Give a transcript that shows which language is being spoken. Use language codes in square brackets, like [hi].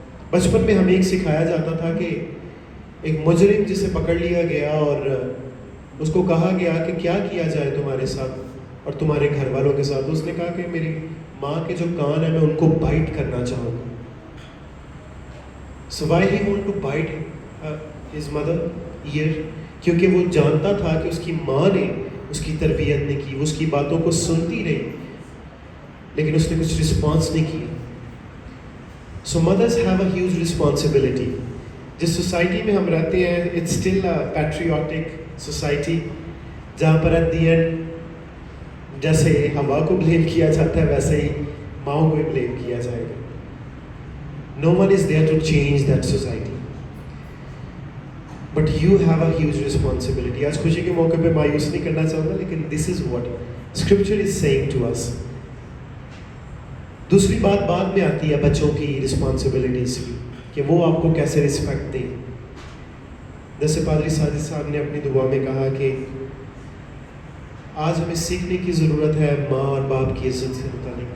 [ur] بچپن میں ہمیں ایک سکھایا جاتا تھا کہ ایک مجرم جسے پکڑ لیا گیا اور اس کو کہا گیا کہ کیا کیا جائے تمہارے ساتھ اور تمہارے گھر والوں کے ساتھ. اس نے کہا کہ میری ماں کے جو کان ہیں میں ان کو بائٹ کرنا چاہوں گا. [en] So why he want to bite his mother ear? [ur] کیونکہ وہ جانتا تھا کہ اس کی ماں نے اس کی تربیت نہیں کی, وہ اس کی باتوں کو سنتی رہی, لیکن اس نے کچھ رسپانس نہیں کیا. [en] So mothers have a huge responsibility. [ur] جس سوسائٹی میں ہم رہتے ہیں, [en] it's still a patriotic society, [ur] جہاں پر [en] at the end [ur] جیسے ہوا کو بلیم کیا جاتا ہے ویسے ہی ماؤں کو بلیم کیا جائے گا. [en] No one is there to change that society. But you have a huge responsibility. [ur] آج خوشی کے موقع پہ مایوس نہیں کرنا چاہوں گا, لیکن [en] this is what Scripture is saying to us. [ur] دوسری بات بعد میں آتی ہے بچوں کی رسپانسبلٹیز کی, کہ وہ آپ کو کیسے رسپیکٹ دیں. جیسے پادری ساجد صاحب نے اپنی دعا میں کہا کہ آج ہمیں سیکھنے کی ضرورت ہے ماں اور باپ کی عزت سے متعلق.